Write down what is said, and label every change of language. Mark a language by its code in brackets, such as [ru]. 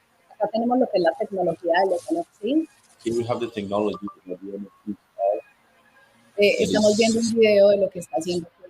[es] Acá tenemos lo que es la tecnología de los NFTs. [en] Here we have the technology that the NFTs are. [es] Estamos viendo un video de lo que está haciendo.